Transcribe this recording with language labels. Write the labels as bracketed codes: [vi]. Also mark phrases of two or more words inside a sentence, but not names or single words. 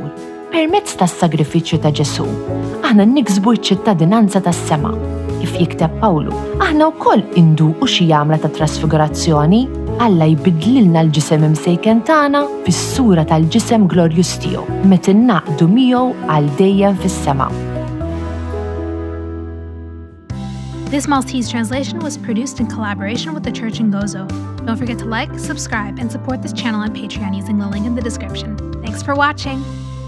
[mt] Permezz tas-sagrifiċċju ta' Ġesu, aħna niksbu ċ-ċittadinanza tas-sema. Kif jikteb Pawlu, aħna wkoll induqu xi għamla ta' trasfigurazzjoni, Alla jbidlilna l-ġisem imsejken tagħna fis-sura tal-ġisem glorjuż tiegħu meta innaqdu miegħu għal dejjem fis-sema. [en] This Maltese translation was produced in collaboration with the Church in Gozo. Don't forget to like, subscribe, and support this channel on Patreon using the link in the description. Thanks for watching!